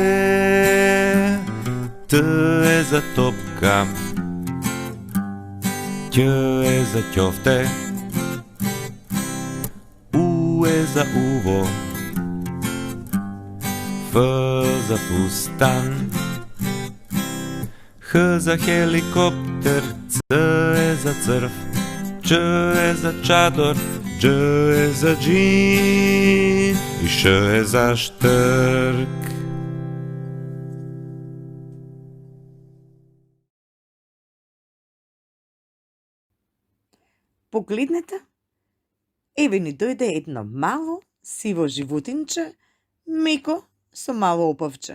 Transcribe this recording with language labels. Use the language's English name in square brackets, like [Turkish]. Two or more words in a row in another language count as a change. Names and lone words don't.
[Macedonian] T za topka, Ć za ćofte, U za uvo, F za fustan, H za helikopter, C za crv, Č za čador, Dž za džin i Š za štrk. Погледнете, еве ни дојде едно мало сиво животинче, меко со мало опавче.